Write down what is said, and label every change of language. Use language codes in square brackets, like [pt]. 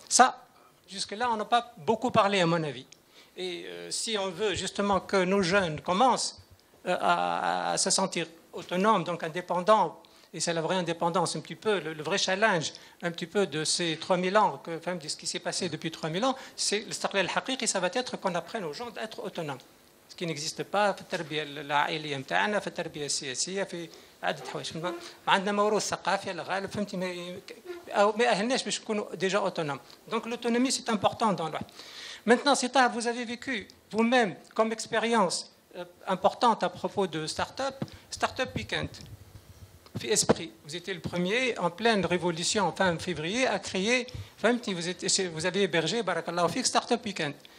[fr] Ça, jusque-là, on n'a pas beaucoup parlé, à mon avis. Et si on veut justement que nos jeunes commencent à se sentir autonomes, donc indépendants, et c'est la vraie indépendance, un petit peu, le vrai challenge, un petit peu de ces 3000 ans, de ce qui s'est passé depuis 3000 ans, c'est le [ar] istiqlal haqiqi, [fr] ça va être qu'on apprenne aux gens d'être autonomes. Ce qui n'existe pas [ar] في التربية العائلية نتاعنا في التربية السياسية في عدة حوايج ما عندنا موروث ثقافي على الغالب فهمتي ما أهلناش باش نكونوا [fr] déjà autonomes. Donc l'autonomie c'est important dans le. Maintenant, Sita, vous avez vécu vous-même comme expérience importante à propos de Startup Weekend. Fi Esprit, vous étiez le premier en pleine révolution fin février à créer, vous avez hébergé [ar] Barakallahu Fik [fr] Startup Weekend.